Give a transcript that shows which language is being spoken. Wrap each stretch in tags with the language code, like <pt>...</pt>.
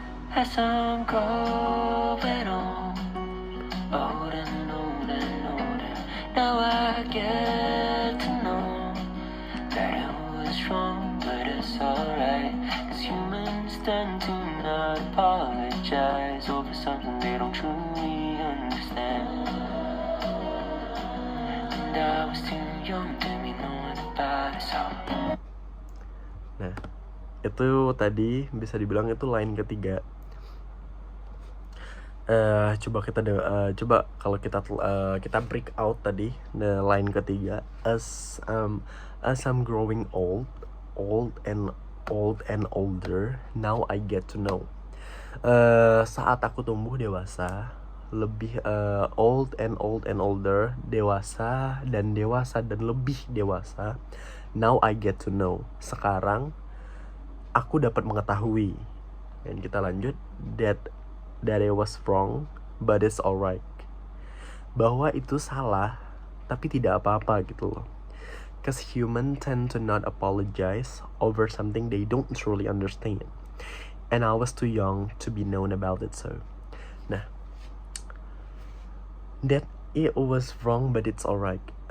<en>As I'm growing on, older and older and older, now I get to know that I was wrong, but it's alright, 'cause humans tend to not apologize over something they don't truly understand. And I was too young to be knowing about it, so.</en> <id>Nah, itu tadi bisa dibilang itu line ketiga. Coba kalau kita break out tadi, line ketiga,</id> <en>as I'm growing old and older, now I get to know.</en> <id>Saat aku tumbuh dewasa, lebih</id> <en>old and older,</en> <id>dewasa dan lebih dewasa,</id> <en>now I get to know.</en> <id>Sekarang aku dapat mengetahui. Dan kita lanjut,</id> <en>that I was wrong, but it's alright.</en> <id>Bahwa itu salah, tapi tidak apa-apa gitu loh.</id> <en>'Cause humans tend to not apologize over something they don't truly understand. And I was too young to be known about it, so. Nah, that it was wrong, but it's alright.</en>